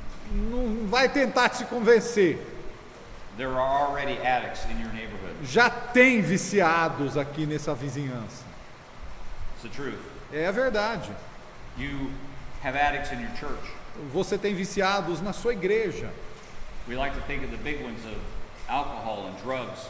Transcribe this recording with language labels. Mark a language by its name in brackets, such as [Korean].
[Portuguese] Não vai tentar te convencer. [English] There are already addicts in your neighborhood." [Portuguese] Já tem viciados aqui nessa vizinhança. [English] It's the truth. [Portuguese] É a verdade. [English] You have addicts in your church. [Portuguese] Você tem viciados na sua igreja. [English] We like to think of the big ones of alcohol and drugs.